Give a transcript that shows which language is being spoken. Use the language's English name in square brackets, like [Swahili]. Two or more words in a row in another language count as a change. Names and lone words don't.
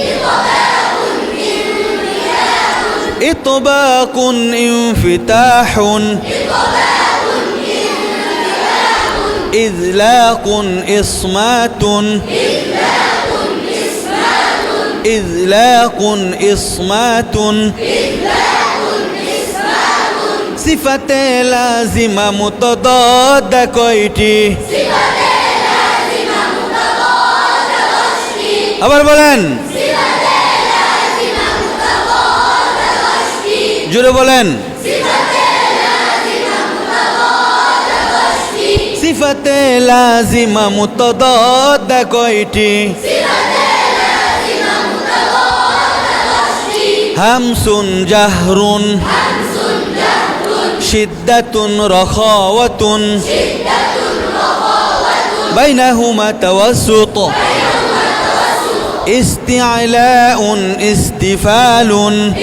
[Arabic] إثباتٌ انفتاحٌ، إذلاقٌ إصماتٌ، إذلاقٌ إصماتٌ. صفات لازمة متضادة কয়টি? [Bangla] আবার বলেন। জোরে বলেন। [Arabic] صفات لازمة متضادة কয়টি? همسٌ جهرٌ، شدةٌ رخاوةٌ, بينهما توسط، استعلاءٌ استفالٌ,